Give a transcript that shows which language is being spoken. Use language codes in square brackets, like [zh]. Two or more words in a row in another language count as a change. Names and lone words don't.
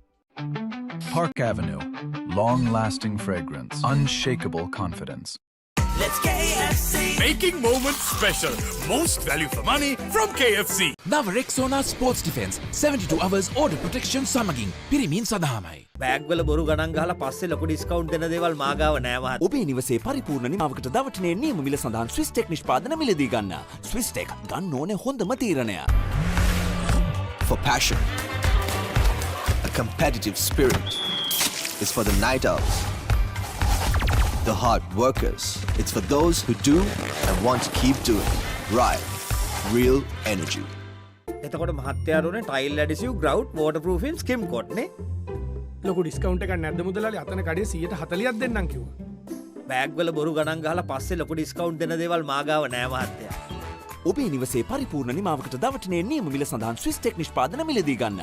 [en] Park Avenue. Long-lasting fragrance. Unshakable confidence. Let's KFC. Making moments special. Most value for money from KFC. [si] නව රෙක්සෝනා ස්පෝර්ට්ස් ඩිෆෙන්ස් [en] 72 hours order protection [si] සමගින් පිරිමින් සඳහාමයි. බෑග් වල බොරු ගණන් ගහලා පස්සේ ලොකු ඩිස්කවුන්ට් දෙන දේවල් මාගාව නෑ මහත්. ඔබේ නිවසේ පරිපූර්ණ නිමාවකට දවටනේ නියම මිල සඳහන් ස්විස් ටෙක් නිෂ්පාදන මිලදී ගන්න. ස්විස් ටෙක් ගන්න ඕනේ හොඳම තීරණය. [en] For passion, a competitive spirit is for the night owls, the hard workers. It's for those who do and want to keep doing. Right, real energy. [si] එතකොට මහත්යාරුනේ [en] tile adhesive grout waterproofing skim coat [si] නේ. ලොකු ඩිස්කවුන්ට් එකක් නැද්ද මුදලාලි? අතන කඩේ 140ක් දෙන්නම් කිව්වා. බෑග් වල බොරු ගණන් ගහලා පස්සේ ලොකු ඩිස්කවුන්ට් දෙන දේවල් මාගාව නෑ මහත්තයා. ඔබේ නිවසේ පරිපූර්ණ නිමාවකට දවටනේ නියම මිල සඳහන් ස්විස් ටෙක් නිෂ්පාදන මිලදී ගන්න.